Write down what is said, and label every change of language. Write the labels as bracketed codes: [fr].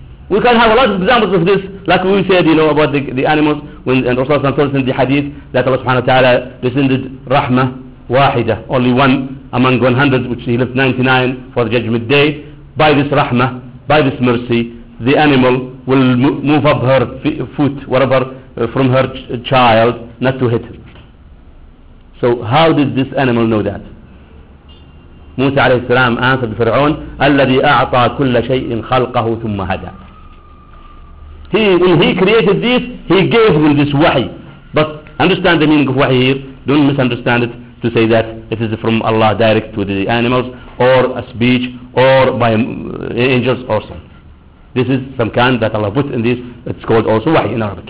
[en] We can have a lot of examples of this, like we said, you know, about the animals, when and Rasulullah told us in the hadith that Allah subhanahu wa ta'ala descended Rahmah Wahida, only one among 100, which he left 99 for the judgment day. By this Rahmah, by this mercy, the animal will move up her foot, whatever, from her child, not to hit him. So how did this animal know that? Musa alayhi salam answered the Fir'aun, [ar] الَّذِي أَعْطَى كُلَّ شَيْءٍ خَلْقَهُ ثُمَّ هَدَى. [en] He, when he created this, he gave them this wahi. But understand the meaning of wahi here. Don't misunderstand it to say that it is from Allah direct to the animals, or a speech, or by angels or some. This is some kind that Allah put in this. It's called also wahi in Arabic.